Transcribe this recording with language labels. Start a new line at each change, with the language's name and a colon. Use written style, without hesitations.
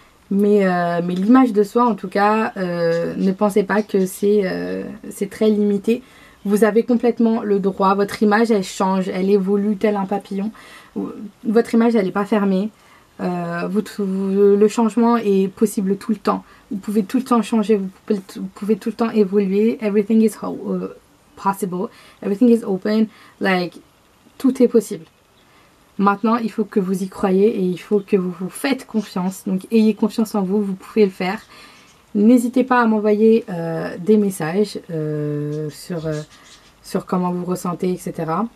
French: Mais l'image de soi, en tout cas, ne pensez pas que c'est très limité. Vous avez complètement le droit. Votre image, elle change, elle évolue tel un papillon. Votre image, elle n'est pas fermée. Le changement est possible tout le temps. Vous pouvez tout le temps changer, vous pouvez tout le temps évoluer.
English: Everything is possible. Everything is open. Like,
French: tout est possible. Maintenant, il faut que vous y croyez et il faut que vous vous faites confiance. Donc, ayez confiance en vous, vous pouvez le faire. N'hésitez pas à m'envoyer des messages sur comment vous ressentez, etc.